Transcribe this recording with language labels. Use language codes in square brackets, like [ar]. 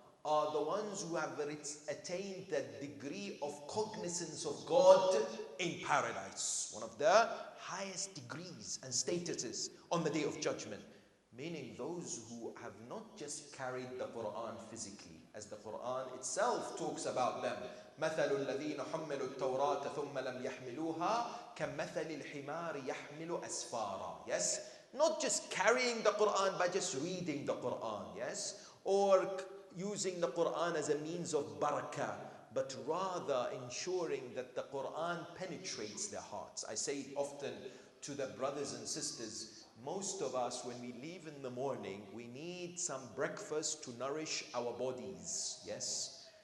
[en] are the ones who have attained the degree of cognizance of God in paradise. One of the highest degrees and statuses on the day of judgment. Meaning those who have not just carried the Quran physically, as the Quran itself talks about them. [ar] مثل الذين حملوا التوراة ثم لم يحملوها كمثل الحمار يحمل أسفارا. [en] Yes? Not just carrying the Quran by just reading the Quran, yes? Or using the Quran as a means of barakah, but rather ensuring that the Quran penetrates their hearts. I say often to the brothers and sisters, most of us, when we leave in the morning, we need some breakfast to nourish our bodies, yes?